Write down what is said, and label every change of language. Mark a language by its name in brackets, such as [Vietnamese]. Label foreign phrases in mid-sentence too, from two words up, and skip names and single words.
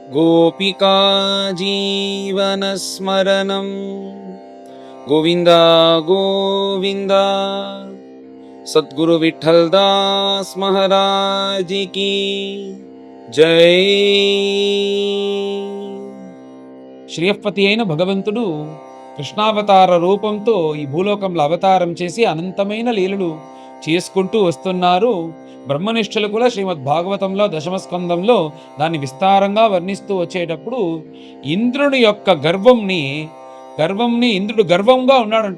[Sanskrit] गोपिका जीवनस्मरणं गोविन्द गोविन्द। [Hindi] सद्गुरु विठ्ठलदास महाराज की जय। [Telugu] శ్రీయపతి అయిన భగవంతుడు కృష్ణావతార రూపంతో ఈ భూలోకంలో అవతారం చేసి అనంతమైన లీలలు చేసుకుంటూ వస్తున్నారు. బ్రహ్మనిష్ఠులు కూడా శ్రీమద్ భాగవతంలో దశమస్కందంలో దాన్ని విస్తారంగా వర్ణిస్తూ వచ్చేటప్పుడు ఇంద్రుని యొక్క గర్వంని ఇంద్రుడు గర్వంగా ఉన్నాడంట.